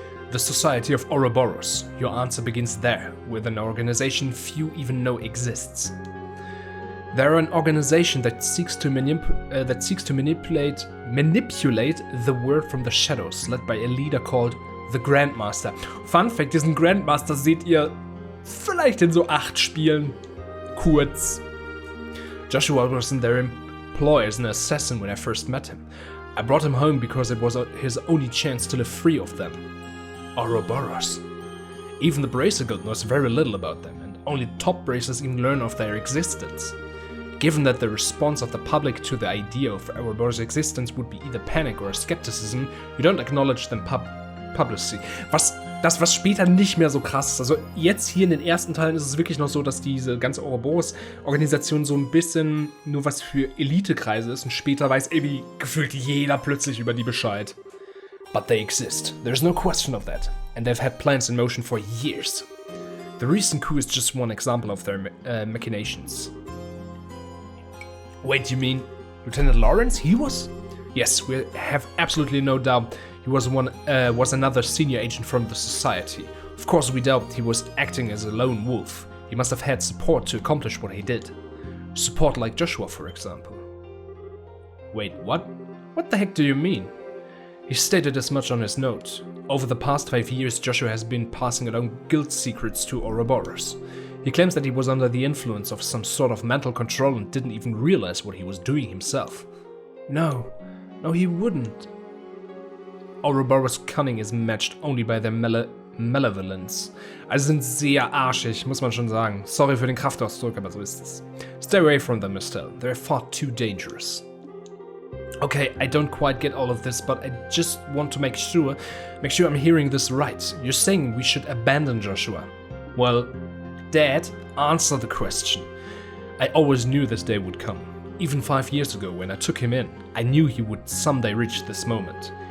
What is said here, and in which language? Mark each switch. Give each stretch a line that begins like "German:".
English: The Society of Ouroboros. Your answer begins there, with an organization few even know exists. They're an organization that seeks to manipulate the world from the shadows, led by a leader called the Grandmaster. Fun Fact,
German: diesen Grandmaster seht ihr vielleicht in so 8 Spielen. Kurz.
English: Joshua was in their employ as an assassin when I first met him. I brought him home because it was his only chance to live free of them. Ouroboros. Even the Bracer Guild knows very little about them, and only top bracers even learn of their existence. Given that the response of the public to the idea of Ouroboros' existence would be either panic or skepticism, we don't acknowledge them publicly.
German: Was später nicht mehr so krass ist. Also jetzt hier in den ersten Teilen ist es wirklich noch so, dass diese ganze Ouroboros-Organisation so ein bisschen nur was für Elitekreise ist und später weiß irgendwie gefühlt jeder plötzlich über die Bescheid.
English: But they exist. There's no question of that. And they've had plans in motion for years. The recent coup is just one example of their machinations. Wait, you mean Lieutenant Lawrence? He was? Yes, we have absolutely no doubt he was another senior agent from the Society. Of course, we doubt he was acting as a lone wolf. He must have had support to accomplish what he did. Support like Joshua, for example. Wait, what? What the heck do you mean? He stated as much on his note. Over the past 5 years, Joshua has been passing along guild secrets to Ouroboros. He claims that he was under the influence of some sort of mental control and didn't even realize what he was doing himself. No, he wouldn't. Ouroboros' cunning is matched only by their malevolence.
German: Also sind sehr arschig, muss man schon sagen. Sorry für den Kraftausdruck, aber so ist es.
English: Stay away from them, Estelle. They're far too dangerous. Okay, I don't quite get all of this, but I just want to make sure I'm hearing this right. You're saying we should abandon Joshua. Well, Dad, answer the question. I always knew this day would come. Even 5 years ago, when I took him in, I knew he would someday reach this moment.